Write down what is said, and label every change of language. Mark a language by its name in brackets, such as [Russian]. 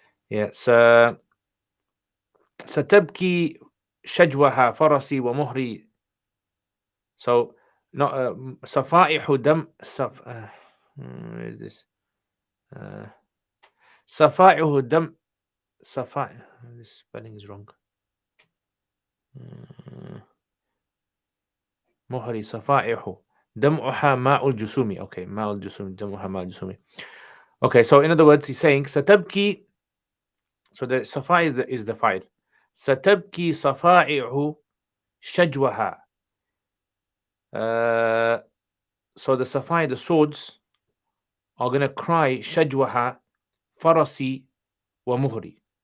[English] Yeah, so [Arabic] ستبكي شجوها فرسي ومهري. [English] So not [Arabic] صفائح دم [English] where is this? [Arabic] صفائح دم صفائح. [English] This spelling is wrong. [Arabic] مهري صفائح دمعها ماء الجسوم. Okay, ماء الجسوم دمعها ماء الجسوم. [English] Okay, so in other words, he's saying ستبكي. So the صفائح is the file. [Arabic] ستبكي صفائح شجوها. [English] So the Safai, the swords, are going to cry [Arabic] Shajwaha, Farasi, wa Muhri.